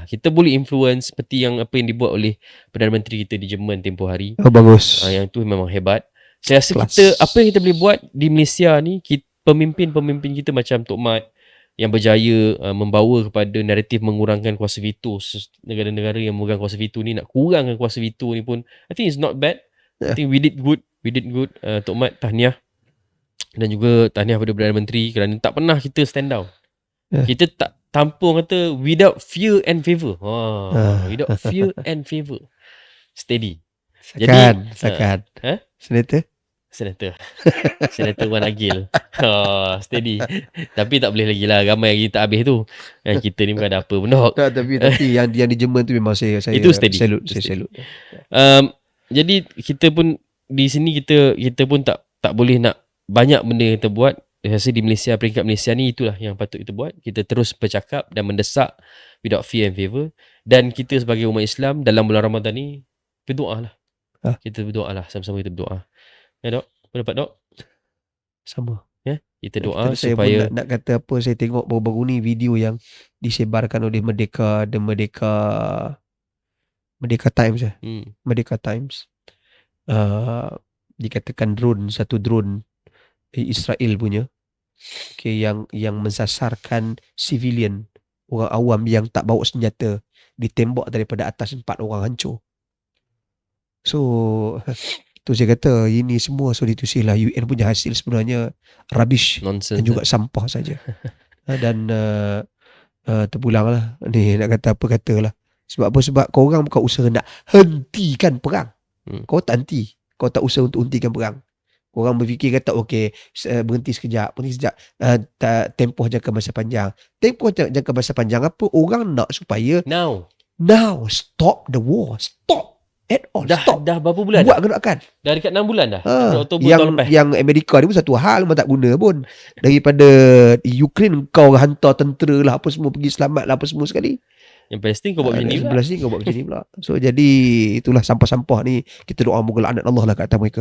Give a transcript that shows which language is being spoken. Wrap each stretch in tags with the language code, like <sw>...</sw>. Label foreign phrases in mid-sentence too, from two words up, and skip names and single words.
<ms>Kita boleh influence seperti yang apa yang dibuat oleh Perdana Menteri kita di Jerman tempoh hari. Oh bagus. Yang tu memang hebat. Saya rasa apa yang kita boleh buat di Malaysia ni, pemimpin-pemimpin kita macam Tok Mat yang berjaya membawa kepada naratif mengurangkan kuasa veto. Negara-negara yang memegang kuasa veto ni nak kurangkan kuasa veto ni pun</ms> <en>I think it's not bad. I think we did good.</en> <ms>Tok Mat tahniah. Dan juga tahniah pada Perdana Menteri kerana tak pernah kita</ms> <en>stand down.</en> <ms>Kita tak tampung kata</ms> <en>without fear and favour. Without fear and favour.</en> <ms>Steady. Sakan. Senator Wan Agil. Steady. Tapi tak boleh lagi lah. Ramai lagi tak habis tu. Kita ni bukan ada apa pun. Tapi yang di Jerman tu memang saya itu steady. Saya salute. Jadi kita pun di sini kita pun tak boleh nak banyak benda yang kita buat. Saya rasa di Malaysia, peringkat Malaysia ni itulah yang patut kita buat. Kita terus bercakap dan mendesak</ms> <en>without fear and favour.</en> <ms>Dan kita sebagai umat Islam dalam bulan Ramadan ni berdoa lah. Kita berdoa lah. Sama-sama kita berdoa. Ya Dok? Pendapat Dok? Sama. Kita doa saya supaya pun nak kata apa, saya tengok baru-baru ni video yang disebarkan oleh Merdeka Times. Merdeka Times. Dikatakan satu drone Israel punya yang mensasarkan civilian, orang awam yang tak bawa senjata, ditembak daripada atas 4 orang hancur. So tu saya kata ini semua lah UN punya hasil sebenarnya rubbish. Nonsense dan juga sampah saja. Dan terpulang lah ni nak kata apa katalah. Sebab apa? Sebab korang bukan usaha nak hentikan perang. Kau tak henti. Kau tak usaha untuk hentikan perang. Korang berfikir kata okey, berhenti sekejap. Tempoh jangka masa panjang. Tempoh jangka masa panjang apa? Orang nak supaya</ms> <en>Now stop the war. Stop at all.</en> <ms>Dah berapa bulan buat gerakan. Dah dekat 6 bulan dah. Oktober tahun lepas. Yang Amerika ni pun satu hal memang tak guna pun. Daripada Ukraine kau hantar tentera lah apa semua pergi selamat lah apa semua sekali. Yang Palestin kau buat macam ni pula. So jadi itulah sampah-sampah ni. Kita doa moga laknat Allah lah kat atas mereka.</ms>